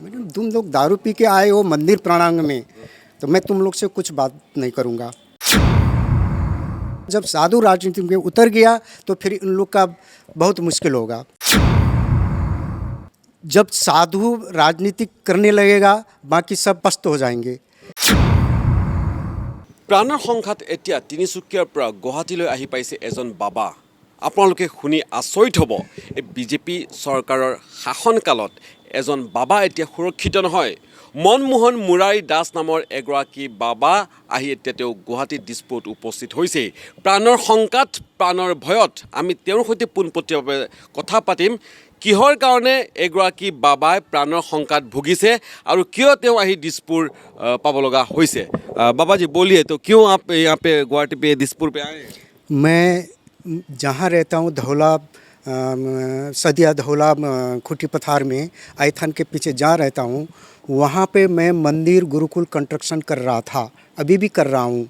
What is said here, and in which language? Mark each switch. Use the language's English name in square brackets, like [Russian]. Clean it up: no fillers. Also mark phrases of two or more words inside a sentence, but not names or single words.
[Hindi] मैंने तुम लोग दारू पी के आए हो मंदिर प्रांगण में, तो मैं तुम लोग से कुछ बात नहीं करूँगा। जब साधु राजनीति में उतर गया तो फिर इन लोग का बहुत मुश्किल होगा। जब साधु राजनीति करने लगेगा बाकी सब पस्त हो जाएंगे। [Assamese] প্ৰাণৰ সংঘাত এতিয়া তিনিচুকীয়াৰ পৰা গুৱাহাটীলৈ আহি পাইছে এজন বাবা। আপোনালোকে শুনি আচৰিত হ'ব, এই বিজেপি চৰকাৰৰ শাসনকালত এজন বাবা এতিয়া সুৰক্ষিত নহয়। মনমোহন মুৰাৰী দাস নামৰ এগৰাকী বাবা আহি এতিয়া তেওঁ গুৱাহাটীত দিছপুৰত উপস্থিত হৈছে। প্ৰাণৰ শংকাত, প্ৰাণৰ ভয়ত আমি তেওঁৰ সৈতে পোনপটীয়াভাৱে কথা পাতিম। কিহৰ কাৰণে এগৰাকী বাবাই প্ৰাণৰ শংকাত ভুগিছে আৰু কিয় তেওঁ আহি দিছপুৰ পাব লগা হৈছে। [Hindi] बाबा जी बोलिए, तो क्यों आप यहाँ पे गुवाहाटी पे दिसपुर पे आए? मैं जहाँ रहता हूँ धौला, सदिया धौला खुटी पथार में आईथान के पीछे जहाँ रहता हूँ, वहाँ पे मैं मंदिर गुरुकुल कंस्ट्रक्शन कर रहा था, अभी भी कर रहा हूँ।